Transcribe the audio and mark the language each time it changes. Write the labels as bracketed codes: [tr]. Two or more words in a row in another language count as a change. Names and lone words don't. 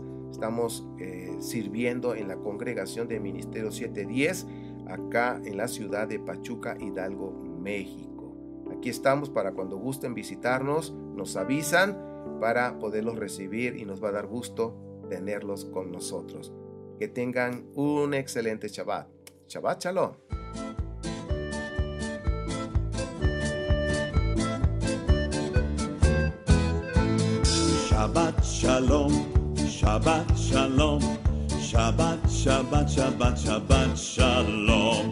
[es] Estamos sirviendo en la congregación de Ministerio 710 acá en la ciudad de Pachuca, Hidalgo, México. Aquí estamos para cuando gusten visitarnos, nos avisan para poderlos recibir y nos va a dar gusto tenerlos con nosotros. Que tengan un excelente Shabbat. [he] שבת שלום. שבת שלום, שבת שלום, שבת, שבת, שבת, שבת שלום,